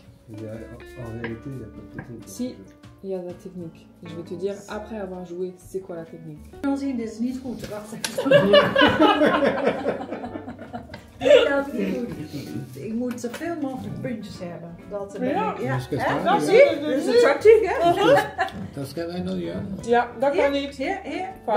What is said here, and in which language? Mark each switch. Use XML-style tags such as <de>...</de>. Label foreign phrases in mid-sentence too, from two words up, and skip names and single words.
<fr>En réalité, il n'y a pas de technique. Si, il y a la technique. Je vais te dire, après avoir joué, c'est quoi la technique.</fr> <nl>Dan zien, dit is niet goed. Wacht even. Dat is niet goed. Ik moet zoveel mogelijk puntjes hebben. Dat er Ja. ja. Ja. Dat zie je? Dus het tactiek, hè? Dat kan wij nog niet aan. Ja, dat kan niet. Hier, hier. Fout.</nl>